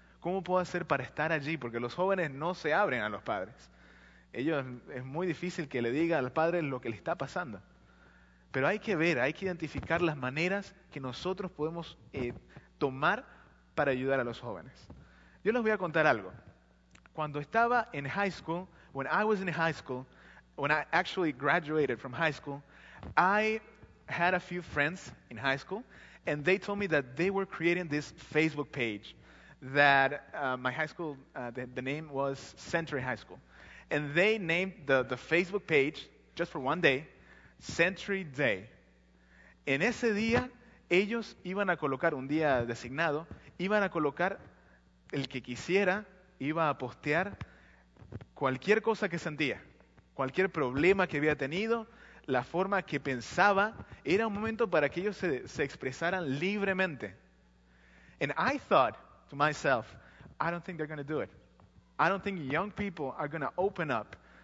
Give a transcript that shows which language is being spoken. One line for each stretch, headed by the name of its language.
Spanish: ¿Cómo puedo hacer para estar allí? Porque los jóvenes no se abren a los padres. Es muy difícil que le diga al padre lo que le está pasando. Pero hay que ver, hay que identificar las maneras que nosotros podemos tomar para ayudar a los jóvenes. Yo les voy a contar algo. Cuando estaba en high school,
English: when I was in high school, when I actually graduated from high school, I had a few friends in high school, and they told me that they were creating this Facebook page that my high school, the name was Century High School. And they named the Facebook page, just for one day, Century Day.
Spanish: En ese día, ellos iban a colocar, un día designado, iban a colocar el que quisiera, iba a postear cualquier cosa que sentía, cualquier problema que había tenido, la forma que pensaba. Era un momento para que ellos se expresaran libremente.
English: And I thought to myself, I don't think they're going to do it. I don't think young people are going to open up.